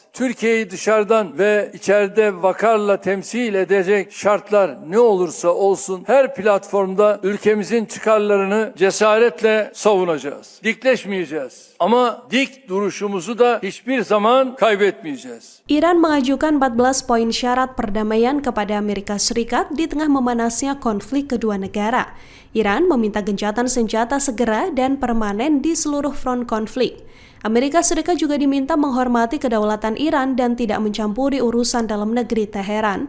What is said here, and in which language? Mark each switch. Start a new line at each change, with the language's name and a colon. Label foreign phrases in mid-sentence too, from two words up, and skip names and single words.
Turkish: Türkiye'yi dışarıdan ve içeride vakarla temsil edecek şartlar ne olursa olsun her platformda ülkemizin çıkarlarını cesaretle savunacağız. Dikleşmeyeceğiz ama dik duruşumuzu da hiçbir zaman kaybetmeyeceğiz.
Indonesian: Iran mengajukan 14 poin syarat perdamaian kepada Amerika Serikat di tengah memanasnya konflik kedua negara. Iran meminta gencatan senjata segera dan permanen di seluruh front konflik. Amerika Serikat juga diminta menghormati kedaulatan Iran dan tidak mencampuri urusan dalam negeri Teheran.